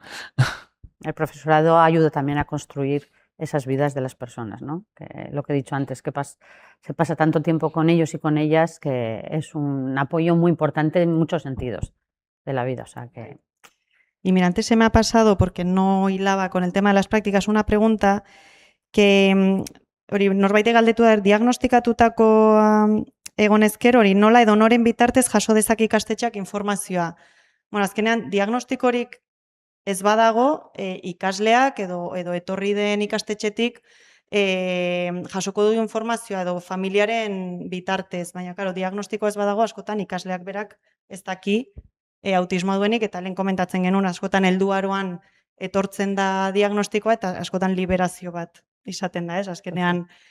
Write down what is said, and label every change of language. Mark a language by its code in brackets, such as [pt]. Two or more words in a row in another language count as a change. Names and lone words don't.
[es] El profesorado ayuda también a construir esas vidas de las personas, ¿no? Que lo que he dicho antes, que se pasa tanto tiempo con ellos y con ellas que es un apoyo muy importante en muchos sentidos de la vida. O sea que... Y mira, antes se me ha pasado, porque no hilaba con el tema de las prácticas, una pregunta que [eu] norbaitek galdetu da, diagnostikatutako egonezker hori nola edo noren bitartez jaso dezake ikastetxeak informazioa. Bueno, azkenean, diagnostikorik ez badago, ikasleak edo etorri den ikastetxetik jasoko du informazioa edo familiaren bitartez, baina, claro, diagnostiko ez badago, askotan ikasleak berak ez daki autismoa duenik, eta lehen komentatzen genuen, askotan helduaroan etortzen da diagnostikoa, eta askotan liberazio bat izaten da, ez?